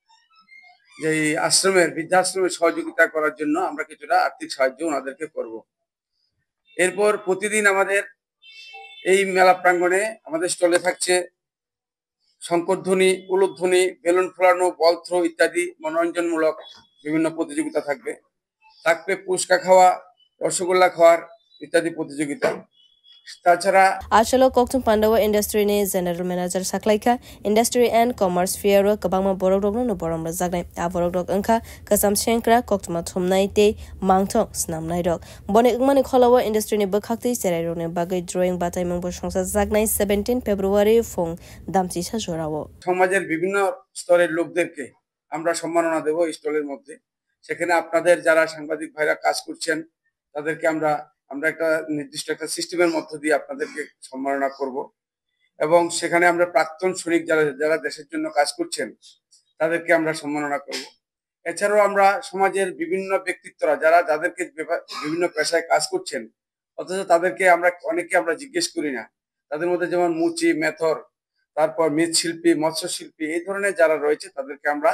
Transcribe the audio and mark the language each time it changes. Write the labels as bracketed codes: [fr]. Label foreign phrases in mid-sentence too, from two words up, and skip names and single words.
[bn] যেই আশ্রমের বৃদ্ধাশ্রমের সহযোগিতা করার জন্য আমরা কিছুটা আর্থিক সাহায্য ওনাদেরকে করব এরপর প্রতিদিন আমাদের এই মেলা প্রাঙ্গণে আমাদের স্টলে থাকছে শঙ্করধ্বনি উলুধ্বনি বেলুন ফোলানো [en] ball throw [bn] ইত্যাদি মনোরঞ্জনমূলক বিভিন্ন প্রতিযোগিতা থাকবে পুচকা খাওয়া রসগোল্লা খাওয়ার ইত্যাদি প্রতিযোগিতা তাছাড়া [trp] Ashalo Koktum Pandawa Industry ni [en] General Manager [trp] Saklaika Industry and Commerce Fair Kabama Borok no Borom Zagnai Aborok Anka Kasam Shenkra Koktuma Thumnai Te Mangtong Snamnai Dog Bonik Mani Kholawa Industry ni Bakhakti Serero ni Bagai Drawing Batai Mong Boshongsa Zagnai 17 February Fong Damchi Sajorawo [bn] সমাজের বিভিন্ন স্তরের লোকদেরকে আমরা সম্মাননা দেব এই স্টলের মধ্যে সেখানে আপনাদের যারা সাংবাদিক ভাইরা কাজ করছেন তাদেরকে আমরা একটা নির্দিষ্ট একটা সিস্টেমের মধ্য দিয়ে আপনাদেরকে সম্মাননা করব এবং সেখানে আমরা প্রাক্তন সৈনিক যারা দেশের জন্য কাজ করছেন তাদেরকে আমরা সম্মাননা করব এছাড়াও আমরা সমাজের বিভিন্ন ব্যক্তিত্বরা যাদেরকে বিভিন্ন পেশায় কাজ করছেন অথচ তাদেরকে অনেকে আমরা জিজ্ঞেস করি না তাদের মধ্যে যেমন মুচি মেথর তারপর মৃৎশিল্পী মৎস্যশিল্পী এই ধরনের যারা রয়েছে তাদেরকে